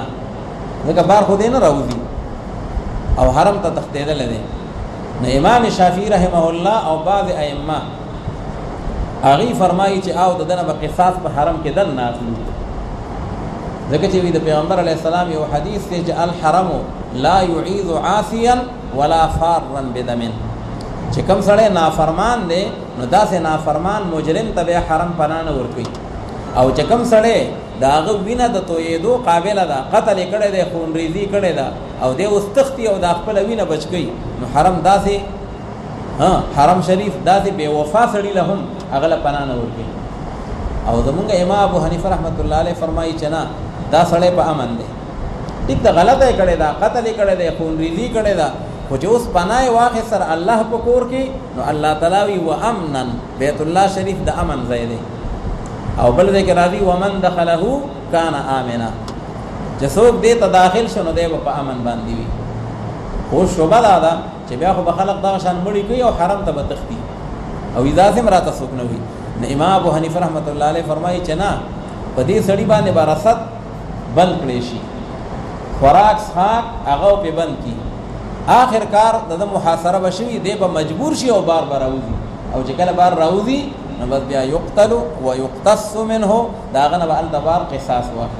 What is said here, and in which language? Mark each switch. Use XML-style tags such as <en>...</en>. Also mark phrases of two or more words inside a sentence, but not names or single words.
<ps>ځکه بار خو دې نه راوځي او حرم ته تښتېدلی دی. نو امام شافعي</ps> <ar>رحمه الله</ar> <ps>او بعض ائمه هغې فرمایي چې او د دنه به قصاص په حرم کې دننه اخلو. ځکه چې د پیغمبر علیه السلام یو حدیث دی چې</ps> <ar>الحرم لا يعيذ عاصيا ولا فارا بدم،</ar> <ps>چې کوم سړی نافرمان دی نو داسې نافرمان مجرم ته بیا حرم پناه نه ورکوي، او چې کوم سړی د هغه وینه د تویېدو قابله ده، قتل یې کړی دی، خونریزي کړې ده او دی اوس تښتي او د خپله وینه بچ کوي، نو حرم داسې حرم شریف داسې بې وفا سړي له هم هغه له پناه نه ورکوي. او زمونږ امام ابو حنیفه</ps> <ar>رحمت الله علیه</ar> <ps>فرمایي چې نه، دا سړی په امن دی، ټیک ده غلطه یې کړې ده، قتل یې کړی دی، خونریزي کړې ده، خو چې اوس پناه یې واخیست سره الله په کور کې، نو الله تعالی وي و امنا، بیت الله شریف د امن ځای دی. او بل ځای کې راځي</ps> <ar>ومن دخله کان آمنا،</ar> <ps>چې څوک دې ته داخل شو نو دی به په امن باندې وي. خو شوبه دا ده چې بیا خو به خلق دغه شان مړي کوي او حرم ته به تښتي او اجازه هم راته څوک نه وي. نو امام ابو حنیفه</ps> <ar>رحمت الله علیه</ar> <ps>فرمایي چې نه، په دې سړي باندې به رصد بند کړی شي، خوراک څښاک هغه پې بند کړي، آخر کار د محاصره به شوي، دی به مجبور شي او بار به راوځي، او چې کله بار راوځي نو بس بیا</ps> <ar>یقتل و یقتص منه،</ar> <ps>د هغه نه به هلته بار قصاص واخلي.</ps>